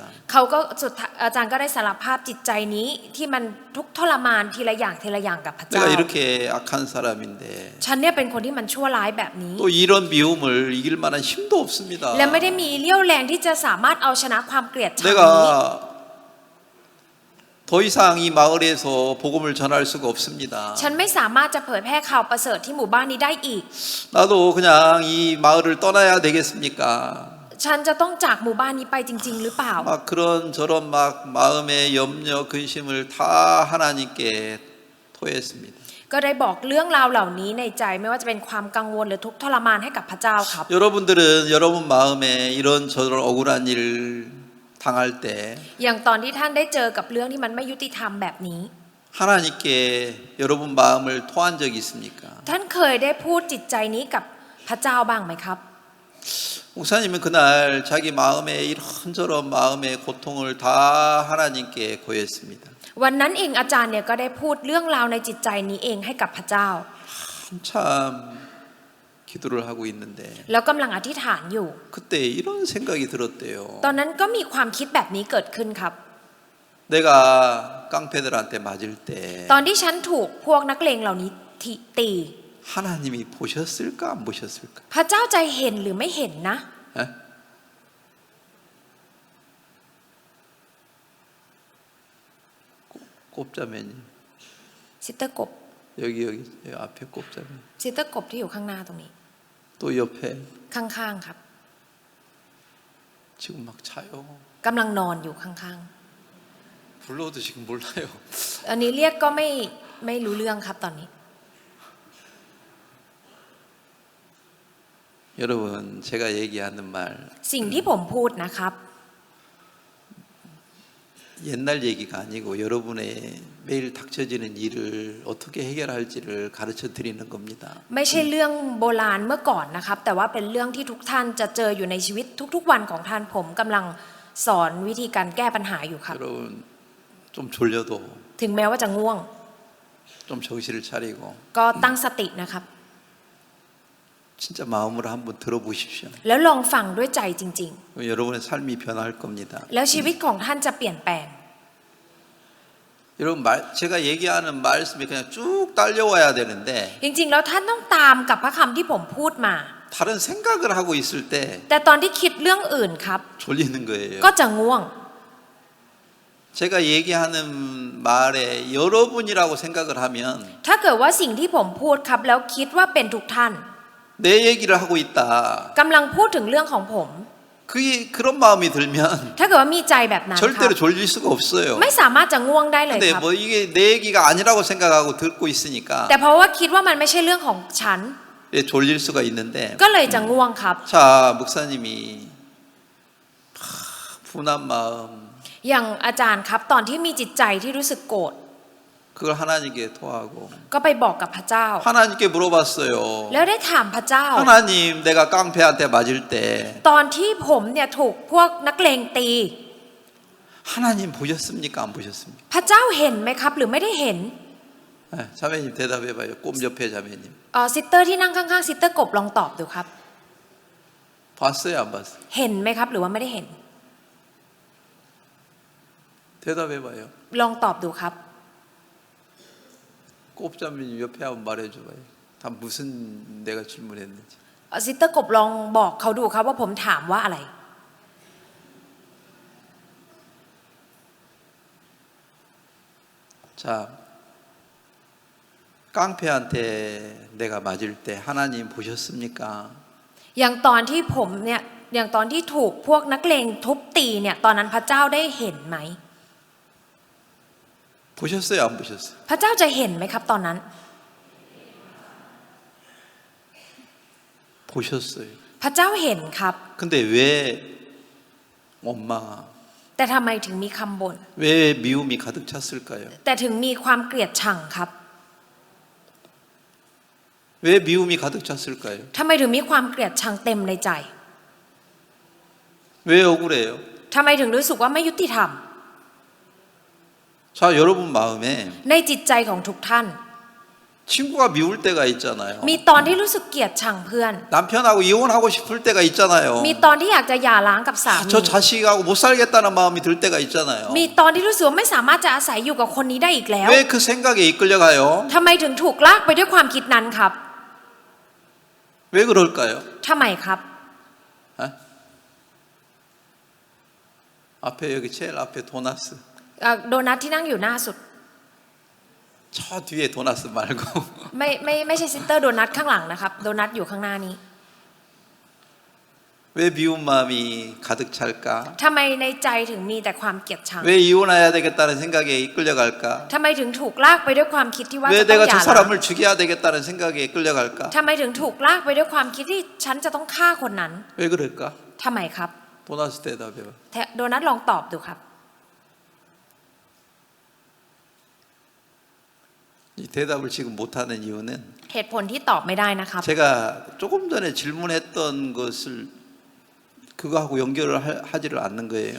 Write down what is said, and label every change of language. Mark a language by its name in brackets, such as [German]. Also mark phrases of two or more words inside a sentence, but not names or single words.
[Thai] เขาก็สุดท้ายอาจารย์ก็ได้สารภาพจิตใจนี้ที่มันทุกข์ทรมานทีละอย่างกับพระเจ้า [Korean] 내가 이렇게 악한 사람인데 [Thai] ฉันเนี่ยเป็นคนที่มันชั่วร้ายแบบนี้ [Korean] 또 이런 미움을 이길 만한 힘도 없습니다. [Thai] และไม่ได้มีเลี้ยวแรงที่จะสามารถเอาชนะความเกลียดชังนี้ [Korean] 내가 더 이상 이 마을에서 복음을 전할 수가 없습니다. [Thai] ฉันไม่สามารถจะเผยแพร่ข่าวประเสริฐที่หมู่บ้านนี้ได้อีก [Korean] 나도 그냥 이 마을을 떠나야 되겠습니까? [Thai] ฉันจะต้องจากหมู่บ้านนี้ไปจริง ๆ หรือเปล่า [Korean] 막 그런 저런 막 마음의 염려 근심을 다 하나님께 토했습니다. [Thai] ก็ได้บอกเรื่องราวเหล่านี้ในใจไม่ว่าจะเป็นความกังวลหรือทุกข์ทรมานให้กับพระเจ้าครับ [Korean] 여러분들은 여러분 마음에 이런 저런 억울한 일을 당할 때 [Thai] อย่างตอนที่ท่านได้เจอกับเรื่องที่มันไม่ยุติธรรมแบบนี้ [Korean] 하나님께 여러분 마음을 토한 적이 있습니까? [Thai] ท่านเคยได้พูดจิตใจนี้กับพระเจ้าบ้างไหมครับ [Korean] 목사님은 그날 자기 마음에 이런저런 마음의 고통을 다 하나님께 고했습니다. [Thai] วันนั้นเองอาจารย์เนี่ยก็ได้พูดเรื่องราวในจิตใจนี้เองให้กับพระเจ้า [Korean] 한참 기도를 하고 있는데 [Thai] แล้วกำลังอธิษฐานอยู่ [Korean] 그때 이런 생각이 들었대요. [Thai] ตอนนั้นก็มีความคิดแบบนี้เกิดขึ้นครับ [Korean] 내가 깡패들한테 맞을 때 [Thai] ตอนที่ฉันถูกพวกนักเลงเหล่านี้ตี [Korean] 하나님이 보셨을까 안 보셨을까? [Thai] พระเจ้าใจเห็นหรือไม่เห็นนะ [Korean] 에? 꼽자매님 [Thai] ซิสเตอร์กบ [Korean] 여기 앞에 꼽자매 [Thai] ซิสเตอร์กบที่อยู่ข้างหน้าตรงนี้ [Korean] 또 옆에 [Thai] ข้างๆครับ [Korean] 지금 막 자요. [Thai] กำลังนอนอยู่ข้าง [Korean] 불러도 지금 몰라요. [Thai] อันนี้เรียกก็ไม่รู้เรื่องครับตอนนี้ [Korean] 여러분 제가 얘기하는 말 [Thai] สิ่งที่ผมพูดนะครับ [Korean] 옛날 얘기가 아니고 여러분의 매일 닥쳐지는 일을 어떻게 해결할지를 가르쳐 드리는 겁니다. [Thai] ไม่ใช่เรื่องโบราณเมื่อก่อนนะครับ แต่ว่าเป็นเรื่องที่ทุกท่านจะเจออยู่ในชีวิตทุกๆวันของท่านผมกำลังสอนวิธีการแก้ปัญหาอยู่ครับ [Korean] 여러분 좀 졸려도 [Thai] ถึงแม้ว่าจะง่วง [Korean] 좀 정신을 차리고 [Thai] ก็ตั้งสตินะครับ [Korean] 진짜 마음으로 한번 들어보십시오. [Thai] แล้วลองฟังด้วยใจจริง [Korean] 여러분의 삶이 변할 겁니다. [Thai] ๆ แล้วชีวิตของท่านจะเปลี่ยนแปลง [Korean] 여러분 제가 얘기하는 말씀이 그냥 쭉 딸려와야 되는데 [Thai] จริงๆแล้วท่านต้องตามกับพระคำที่ผมพูดมา [Korean] 다른 생각을 하고 있을 때 [Thai] แต่ตอนที่คิดเรื่องอื่นครับ [Korean] 졸리는 거예요. [Thai] ก็จะง่วง [Korean] 제가 얘기하는 말에 여러분이라고 생각을 하면 [Thai] ถ้าเกิดว่าสิ่งที่ผมพูดครับแล้วคิดว่าเป็นทุกท่าน [Korean] 내 얘기를 하고 있다. [Thai] กำลังพูดถึงเรื่องของผม [Korean] 그런 마음이 들면 [Thai] ถ้าเกิดว่ามีใจแบบนั้นครับ [Korean] 절대로 졸릴 수가 없어요. [Thai] ไม่สามารถจะง่วงได้เลย [Korean] 근데 [Thai] ครับ [Korean] 뭐 이게 내 얘기가 아니라고 생각하고 듣고 있으니까 [Thai] แต่เพราะว่าคิดว่ามันไม่ใช่เรื่องของฉัน [Korean] 졸릴 수가 있는데 [Thai] ก็เลยจะง่วงครับ [Korean] 자 목사님이 분한 마음 [Thai] อย่างอาจารย์ครับตอนที่มีจิตใจที่รู้สึกโกรธ [Korean] 그걸 하나님께 토하고 [Thai] ก็ไปบอกกับพระเจ้า [Korean] 하나님께 물어봤어요. [Thai] แล้วได้ถามพระเจ้า [Korean] 하나님 내가 깡패한테 맞을 때 [Thai] ตอนที่ผมเนี่ยถูกพวกนักเลงตี [Korean] 하나님 보셨습니까? 안 보셨습니까? [Thai] พระเจ้าเห็นไหมครับหรือไม่ได้เห็น [Korean] 네, 자매님 대답해봐요. 꼼 옆에 자매님 [Thai] ซิสเตอร์ที่นั่งข้างๆซิสเตอร์กบลองตอบดูครับ [Korean] 봤어요? 안 봤어요? [Thai] เห็นไหมครับหรือว่าไม่ได้เห็น [Korean] 대답해봐요. [Thai] ลองตอบดูครับ [Korean] 꼽자매님 옆에 한번 말해줘봐요. 다 무슨 내가 질문했는지. [Thai] ซิสเตอร์กบลองบอกเขาดูครับว่าผมถามว่าอะไร [Korean] 자, 깡패한테 내가 맞을 때 하나님 보셨습니까? [Thai] อย่างตอนที่ผมเนี่ยอย่างตอนที่ถูกพวกนักเลงทุบตีเนี่ยตอนนั้นพระเจ้าได้เห็นไหม [Korean] 보셨어요? 안 보셨어요? [Thai] พระเจ้าจะเห็นไหมครับตอนนั้น [Korean] 보셨어요. [Thai] พระเจ้าเห็นครับ [Korean] 근데 왜 원망, [Thai] แต่ทำไมถึงมีคำบ่น [Korean] 왜 미움이 가득 찼을까요? [Thai] แต่ถึงมีความเกลียดชังครับ [Korean] 왜 미움이 가득 찼을까요? [Thai] ทำไมถึงมีความเกลียดชังเต็มในใจ [Korean] 왜 억울해요? [Thai] ทำไมถึงรู้สึกว่าไม่ยุติธรรม [Korean] 자, 여러분 마음에 [Thai] ในจิตใจของทุกท่าน [Korean] 친구가 미울 때가 있잖아요. [Thai] มีตอนที่รู้สึกเกลียดชังเพื่อน [Korean] 남편하고 이혼하고 싶을 때가 있잖아요. [Thai] มีตอนที่อยากจะหย่าร้างกับสามี [Korean] 저 자식하고 못 살겠다는 마음이 들 때가 있잖아요. [Thai] มีตอนที่รู้สึกว่าไม่สามารถจะอาศัยอยู่กับคนนี้ได้อีกแล้ว [Korean] 왜 그 생각에 이끌려가요? [Thai] ทำไมถึงถูกลากไปด้วยความคิดนั้นครับ [Korean] 왜 그럴까요? [Thai] ทำไมครับ [Korean] 에? 앞에 여기 제일 앞에 도나스. [Thai] โดนัทที่นั่งอยู่หน้าสุด [Korean] 저 뒤에 도나스 말고 [Thai] ไม่ใช่ซิสเตอร์โดนัทข้างหลังนะครับโดนัทอยู่ข้างหน้านี้ [Korean] 왜 미운 마음이 가득 찰까? [Thai] ทำไมในใจถึงมีแต่ความเกลียดชัง [Korean] 왜 이혼해야 되겠다는 생각에 이끌려갈까? [Thai] ทำไมถึงถูกลากไปด้วยความคิดที่ว่า [Korean] 왜 [Thai] จะต้อง [Korean] 내가 [Thai] หย่า [Korean] 저 [Thai] ร้าง [Korean] 사람을 죽여야 되겠다는 생각에 이끌려갈까? [Thai] ทำไมถึงถูกลากไปด้วยความคิดที่ฉันจะต้องฆ่าคนนั้น [Korean] 왜 그럴까? [Thai] ทำไมครับ [Korean] 도나스 대답해봐. [Thai] โดนัทลองตอบดูครับ [Korean] 이 대답을 지금 못하는 이유는 [Thai] เหตุผลที่ตอบไม่ได้นะครับ [Korean] 제가 조금 전에 질문했던 것을 그거하고 연결을 하지를 않는 거예요.